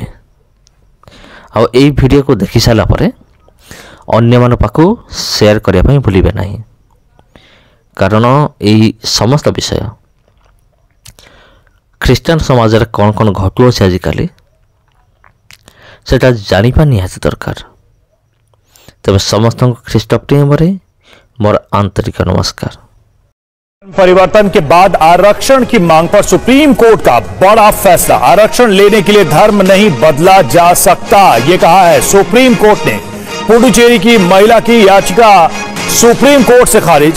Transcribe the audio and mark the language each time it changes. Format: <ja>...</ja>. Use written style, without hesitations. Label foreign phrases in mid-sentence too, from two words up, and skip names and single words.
<or>ଆଉ ଏଇ ଭିଡ଼ିଓକୁ ଦେଖି ସାରିଲା ପରେ ଅନ୍ୟମାନଙ୍କ ପାଖକୁ ସେୟାର କରିବା ପାଇଁ ଭୁଲିବେ ନାହିଁ। କାରଣ ଏହି ସମସ୍ତ ବିଷୟ ଖ୍ରୀଷ୍ଟିଆନ ସମାଜରେ କ'ଣ କ'ଣ ଘଟୁଅଛି ଆଜିକାଲି, ସେଟା ଜାଣିବା ନିହାତି ଦରକାର। ତେବେ ସମସ୍ତଙ୍କୁ ଖ୍ରୀଷ୍ଟ ପ୍ରେମରେ ମୋର ଆନ୍ତରିକ ନମସ୍କାର।</or> <hi>परिवर्तन के बाद आरक्षण की मांग पर सुप्रीम कोर्ट का बड़ा फैसला। आरक्षण लेने के लिए धर्म नहीं बदला जा सकता, ये कहा है सुप्रीम कोर्ट ने। पुडुचेरी की महिला की याचिका सुप्रीम कोर्ट से खारिज।</hi>